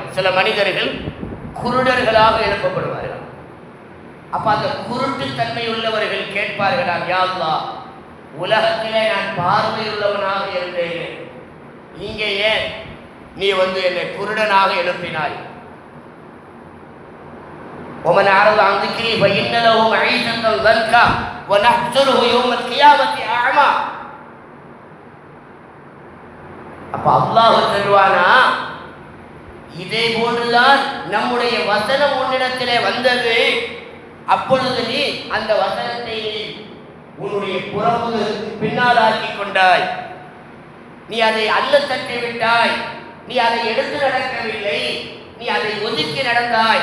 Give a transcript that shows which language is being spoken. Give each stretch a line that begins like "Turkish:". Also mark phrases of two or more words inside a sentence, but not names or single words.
Tamil: சில மனிதர்கள் குருடர்களாக எழுப்பப்படுவார்கள். அப்ப அந்த குருட்டு தன்மை உள்ளவர்கள் கேட்பார்களாம்,
Arabic: يا الله,
Tamil: உலகத்திலே நான் பார்வையுள்ளவனாக இருந்தேன், இங்கே ஏன் நீ என்னை குருடனாக எழுப்பினாய்?
Arabic: ومن أعرض عن ذكري فإن له معيشة ضنكا ونحشره يوم القيامة أعمى.
Tamil: அப்ப அல்லாஹ் சொல்வானா, இதே போன்றுதான் நம்முடைய வசனம் உன்னிடத்திலே வந்தது, அப்பொழுது நீ அந்த வசனத்தை உன்னுடைய புறமுதுகுக்கு பின்னால் ஆக்கி கொண்டாய், நீ அதை அல்ல தட்டி விட்டாய், நீ அதை எடுத்து நடக்கவில்லை, நீ அதை ஒதுக்கி நடந்தாய்.